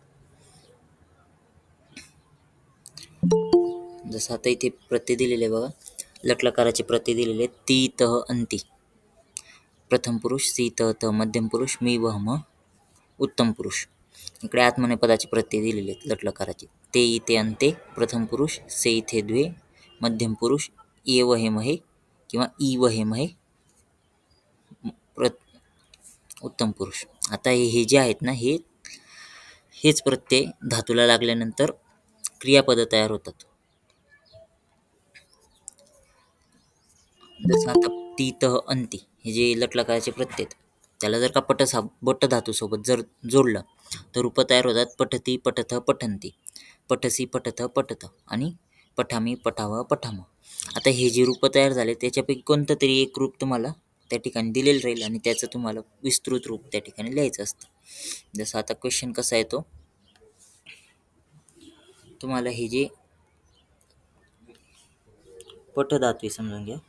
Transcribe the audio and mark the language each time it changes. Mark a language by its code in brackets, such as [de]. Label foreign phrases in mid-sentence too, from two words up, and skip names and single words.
[mr] जसं आता इथे प्रत्यय दिलेले बघा. लटलकाराचे प्रत्यय दिलेले [sa] ती, तह, अंती. [mr] प्रथम पुरुष, [sa] सी, तह, त, [mr] मध्यम पुरुष, [sa] मी, वह, म, [mr] उत्तम पुरुष. इकडे आत्मनेपदाचे पदाचे प्रत्यय दिलेले आहेत लटलकाराचे. [sa] ते, इते, अंते. प्रथम पुरुष, से, इथे, द्वे. मध्यम पुरुष, ये, वहे, महे किंवा ई, वहे, महे. [mr] उत्तम पुरुष. आता हे जे आहेत ना, हेच प्रत्यय धातूला लागल्यानंतर क्रियापद तयार होतात. जसं आता [sa] ती, तह, अंती [mr] हे जे लटलकाराचे प्रत्यय आहेत, त्याला जर का बट धातू सोबत जर जोडलं तर रूप तयार होतात. [sa] पठती, पठथ, पठंती. पठसी, पठथ, पठत आणि पठामी, पठाव, पठाम. [mr] आता हे जे रूप तयार झाले त्याच्यापैकी कोणतं तरी एक रूप तुम्हाला त्या ठिकाणी दिलेलं राहील आणि त्याचं तुम्हाला विस्तृत रूप त्या ठिकाणी लिहायचं असतं. जसं आता क्वेश्चन कसा येतो, तुम्हाला हे जे पठ धातू आहे समजून घ्या.